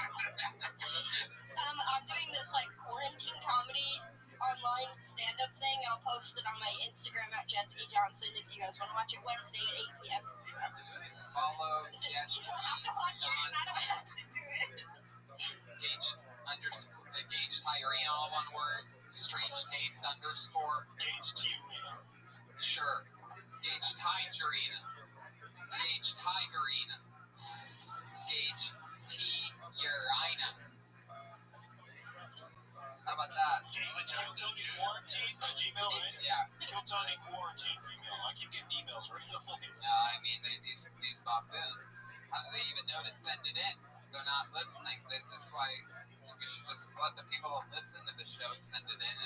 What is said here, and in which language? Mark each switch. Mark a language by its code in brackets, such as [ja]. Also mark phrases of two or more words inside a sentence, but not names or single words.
[en] I'm doing this quarantine comedy online stand-up thing. I'll post it on my Instagram at Jesse Johnson if you guys want to watch it Wednesday at 8 p.m. Follow You don't have to watch it. I don't have to do it. Gage Tyrene, all one word. Strange Taste _ Gage Tiarina. Sure. Gage Tigerina. Gage Tigerina. Gage Tiarina. How about that? Kiltony Quarantine Gmail, right? Yeah. Kiltony Quarantine Gmail. I keep getting emails right now. I mean, these buffoons. How do they even know to send it in? They're not listening. That's why we should just let the people that listen to the show send it in.